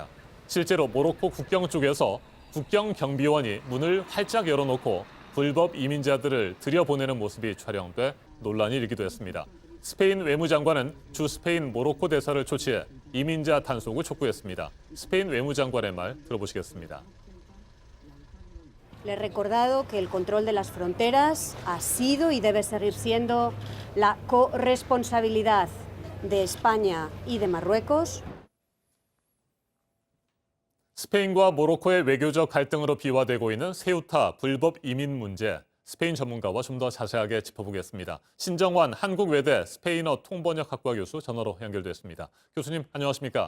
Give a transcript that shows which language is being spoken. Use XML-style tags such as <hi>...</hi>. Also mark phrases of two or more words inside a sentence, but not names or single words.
<ko>실제로 모로코 국경 쪽에서 국경 경비원이 문을 활짝 열어놓고 불법 이민자들을 들여보내는 모습이 촬영돼 논란이 일기도 했습니다. 스페인 외무장관은 주 스페인 모로코 대사를 초치해 이민자 단속을 촉구했습니다. 스페인 외무장관의 말 들어보시겠습니다.</ko> <es>Le he recordado que el control de las fronteras ha sido y debe seguir siendo la corresponsabilidad de España y de Marruecos.</es> <ko>스페인과 모로코의 외교적 갈등으로 비화되고 있는 세우타 불법 이민 문제, 스페인 전문가와 좀 더 자세하게 짚어보겠습니다. 신정환 한국외대 스페인어 통번역학과 교수 전화로 연결됐습니다. 교수님 안녕하십니까?</ko>